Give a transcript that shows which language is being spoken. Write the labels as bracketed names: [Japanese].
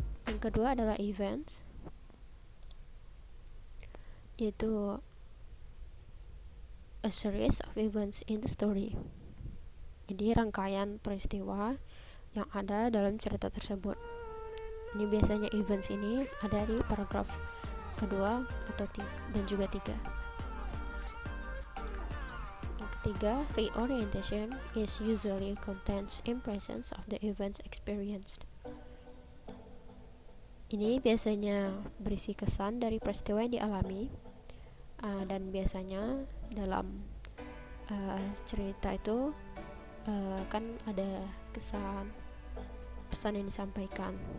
[Indonesian] Yang kedua adalah [English] events, yaitu a series of events in the story. [Indonesian] Jadi rangkaian peristiwa yang ada dalam cerita tersebut. Ini biasanya events ini ada di paragraf kedua atau dan juga tiga. Yang ketiga, [English] reorientation is usually contains impressions of the events experienced. [Indonesian] Ini biasanya berisi kesan dari peristiwa yang dialami, dan biasanya dalam cerita itu kan ada pesan yang disampaikan.